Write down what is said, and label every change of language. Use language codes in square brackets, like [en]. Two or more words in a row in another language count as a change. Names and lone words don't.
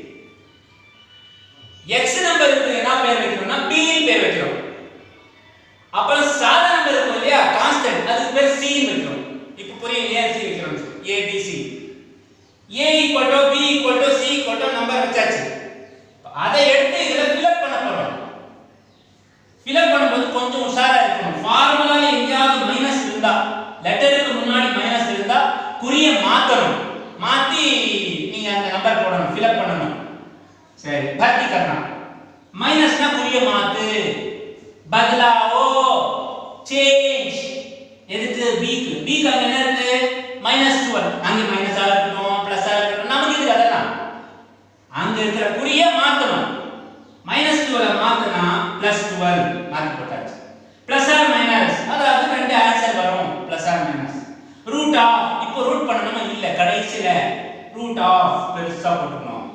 [ta] x நம்பருக்கு என்ன பேர் வைக்கிறோம்னா b ன்னு பேர் வைக்கிறோம் அப்புறம் சாதா நம்பர் இருக்கு இல்லையா கான்ஸ்டன்ட் அதுக்கு பேர் c ன்னு வைக்கிறோம் இப்போ புரியும் ஏன் c வைக்கிறோம் abc [en] a equal to b equal to c equal to [ta] நம்பர் வச்சாச்சு அதை எடுத்து இதல [en] fill up [ta] பண்ண போறோம் [en] fill up [ta] பண்ணும்போது கொஞ்சம் உஷாரா இருக்கணும் ஃபார்முலால எங்கயாவது மைனஸ் இருந்தா லெட்டருக்கு முன்னாடி மைனஸ் இருந்தா குறிய மாத்தணும் மாத்தி நீங்க அந்த நம்பர் போடணும் [en] fill up [ta] பண்ணணும் சரி [hi] भर्ती करना [ta] மைனஸ்னா குறிய மாத்து [hi] बदलाओ चेंज [ta] எதுக்கு b க்கு அங்க என்ன இருக்கு -12 அங்க மைனஸா இருக்கட்டும் பிளஸ்ஸா இருக்கட்டும் நமக்கு இது அதெல்லாம் அங்க இருக்கிற குறிய மாத்தணும் -12 மாத்தனா +12 மாத்தி போட்டாச்சு [en] plus or minus [ta] அதாவது ரெண்டு ஆன்சர் வரும் [en] plus or minus root of [ta] இப்போ ரூட் பண்ணணுமா இல்ல கடைசில [en] root of [ta] பெருசா போட்டுறணும்